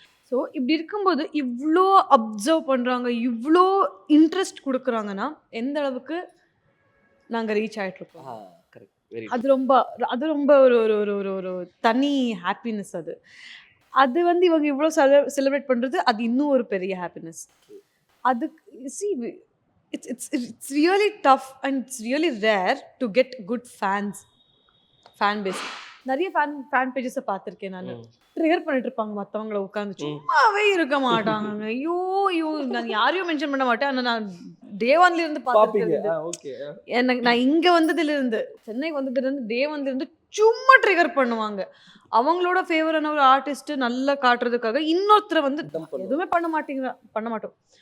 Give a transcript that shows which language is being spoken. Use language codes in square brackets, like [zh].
[ta] So இப்படி இருக்கும்போது இவ்வளோ அப்சர்வ் பண்ணுறாங்க, இவ்வளோ இன்ட்ரெஸ்ட் கொடுக்குறாங்கன்னா எந்த அளவுக்கு நாங்கள் ரீச் ஆகிட்ருக்கோம். அது ரொம்ப ஒரு ஒரு ஒரு ஒரு தனி ஹாப்பினஸ். அது வந்து இவங்க இவ்வளோ செலிப்ரேட் பண்ணுறது, அது இன்னும் ஒரு பெரிய ஹாப்பினஸ். அது [en] it's really tough and it's really rare to get good fan base. [ta] நிறைய ஃபேன் பேஜஸை பார்த்துருக்கேன் நான். ட்ரிகர் பண்ணிட்டு இருப்பாங்க மற்றவங்கள உட்காந்து, சும்மாவே இருக்க மாட்டாங்க. ஐயோ நான் யாரையும் மென்ஷன் பண்ண மாட்டேன். ஆனால் நான் டே ஒன்ல இருந்து பார்த்துருக்கேன். எனக்கு நான் இங்கே வந்ததுலேருந்து, சென்னைக்கு வந்ததுலேருந்து டே ஒன்ல இருந்து சும்மா ட்ரிகர் பண்ணுவாங்க. அவங்களோட ஃபேவரான ஒரு ஆர்டிஸ்ட் நல்லா காட்டுறதுக்காக இன்னொருத்தரை வந்து எதுவுமே பண்ண மாட்டோம்.